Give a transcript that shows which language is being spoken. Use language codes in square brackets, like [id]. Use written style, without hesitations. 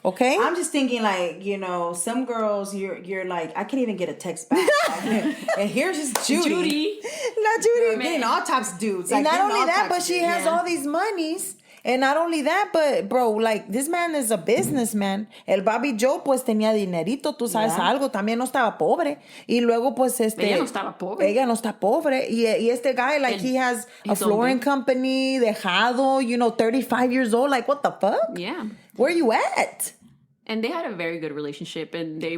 [en] Okay, I'm just thinking some girls you're like, I can't even get a text back. And here's just Judy. Not Judy. Getting all types of dudes. And not only that, but she has all these monies. And not only that, but bro, this man is a businessman. [es] El Bobby Joe pues tenía dinerito, tú sabes algo, también no estaba pobre. Y luego pues Ella no estaba pobre. Ella no está pobre. Y este [en] guy, he has a flooring company, dejado, 35 years old. What the fuck? Yeah. Where you at? And they had a very good relationship, and they